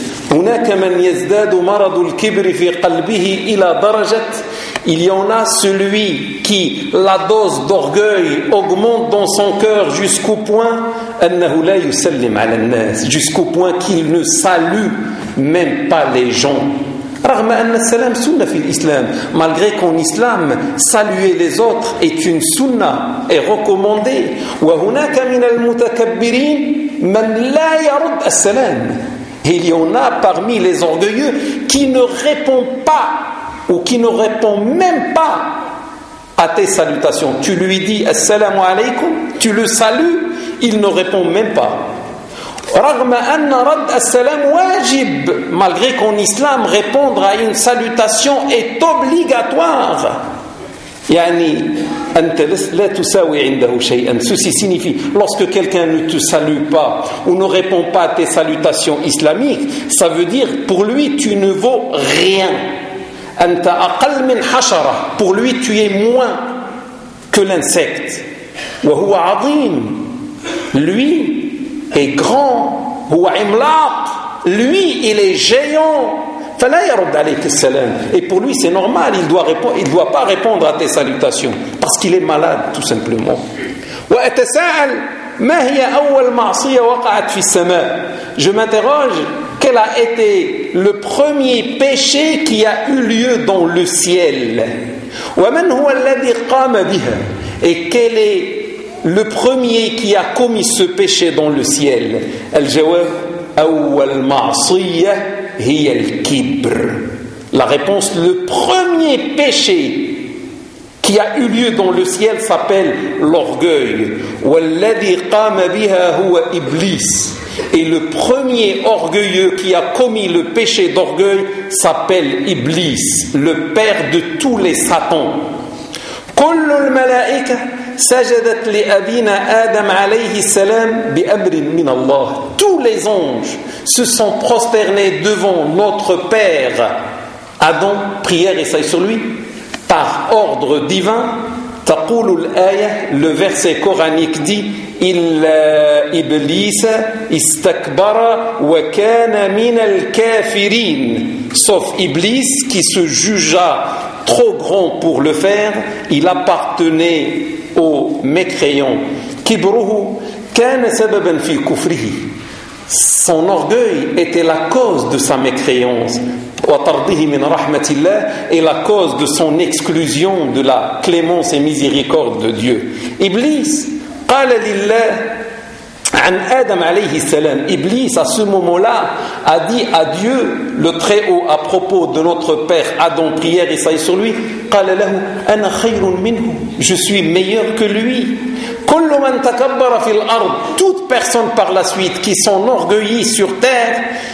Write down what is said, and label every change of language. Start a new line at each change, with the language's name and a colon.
Arabic: Hunaka man yazdadu marad al-kibr fi qalbihi ila darajat.
French: Il y en a celui qui la dose d'orgueil augmente dans son cœur jusqu'au point
Arabic: annahu la yusallim ala an-nas.
French: Jusqu'au point qu'il ne salue même pas les gens.
Arabic: رغم أن السلام سنة في الإسلام.
French: Malgré qu'en islam, saluer les autres est une sunna, est recommandé.
Arabic: وهناك من المتكبرين من لا يرد السلام.
French: Il y en a parmi les orgueilleux qui ne répond pas ou qui ne répond même pas à tes salutations. Tu lui dis
Arabic: السلام عليكم,
French: tu le salues, il ne répond même pas.
Arabic: رغم أن رد السلام واجب.
French: Malgré qu'en islam, répondre à une salutation est obligatoire.
Arabic: يعني أنت لا تساوي عنده شيئا.
French: Ceci signifie, lorsque quelqu'un ne te salue pas ou ne répond pas à tes salutations islamiques, ça veut dire pour lui tu ne vaux rien.
Arabic: أنت أقل من حشرة.
French: Pour lui tu es moins que l'insecte.
Arabic: وهو عظيم.
French: Lui est grand.
Arabic: هو عملاق.
French: Lui, il est géant.
Arabic: فلا يرد عليك السلام.
French: Et pour lui, c'est normal. Il doit pas répondre à tes salutations parce qu'il est malade, tout simplement.
Arabic: وأتساءل ما هي أول معصية وقعت في السماء.
French: Je m'interroge, quel a été le premier péché qui a eu lieu dans le ciel.
Arabic: ومن هو الذي قام بها.
French: Et quel est le premier qui a commis ce péché dans le ciel.
Arabic: الجواب أول معصية هي الكبر.
French: La réponse, le premier péché qui a eu lieu dans le ciel s'appelle l'orgueil.
Arabic: والذي قام بها هو إبليس.
French: Et le premier orgueilleux qui a commis le péché d'orgueil s'appelle Iblis, le père de tous les satans.
Arabic: كل الملائكة سجدت لأبينا آدم عليه السلام بأمر من الله.
French: Tous les anges se sont prosternés devant notre père Adam, prière et salut sur lui, par ordre divin.
Arabic: تقول الآية,
French: le verset coranique dit
Arabic: إلا إبليس استكبر وكان من الكافرين.
French: Sauf Iblis qui se jugea trop grand pour le faire, il appartenait aux mécréants.
Arabic: كبره كان سببا في كفره.
French: Son orgueil était la cause de sa mécréance.
Arabic: وطرده من رحمة الله
French: et la cause de son exclusion de la clémence et miséricorde de Dieu.
Arabic: Iblis قال لله عن آدم عليه السلام.
French: Iblis à ce moment-là a dit à Dieu le Très-Haut à propos de notre père Adam, prière et salut sur lui,
Arabic: قال له أنا خير منه,
French: je suis meilleur que lui.
Arabic: كل من تكبر في الأرض,
French: toute personne par la suite qui s'enorgueillit sur terre,